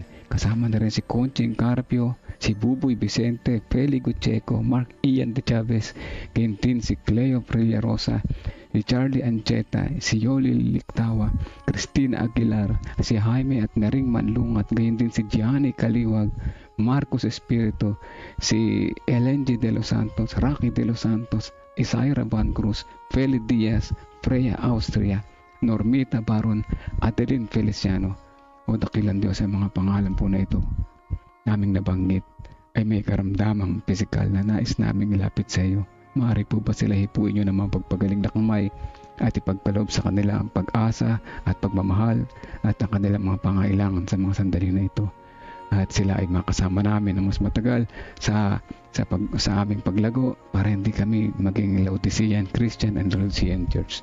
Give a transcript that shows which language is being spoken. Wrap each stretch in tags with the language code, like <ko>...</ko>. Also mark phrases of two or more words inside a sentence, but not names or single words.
<tl>Kasama na rin si Conching Carpio, si Buboy Vicente, Feli Gucheco, Mark Ian De Chavez, Quintin, si Cleo Freya Rosa, si Charlie Ancheta, si Yoli Liktawa, Christina Aguilar, si Jaime at Naring Manlungat, gayon din si Gianni Kaliwag, Marcos Espiritu, si Elenji De Los Santos, Rocky De Los Santos, Isaira Van Cruz, Feli Diaz, Freya Austria, Normita Baron, Adeline Feliciano. O dakilang Diyos, ang mga pangalan po na ito naming nabanggit ay may karamdamang pisikal na nais naming ilapit sa iyo. Maaari po ba sila hipuin nyo ng mga pagpagaling na kamay at ipagkaloob sa kanila ang pag-asa at pagmamahal at ang kanilang mga pangailangan sa mga sandali na ito, at sila ay makasama namin ng mas matagal sa aming paglago para hindi kami maging</tl> <en>Laodicean Christian and Laodicean Church.</en>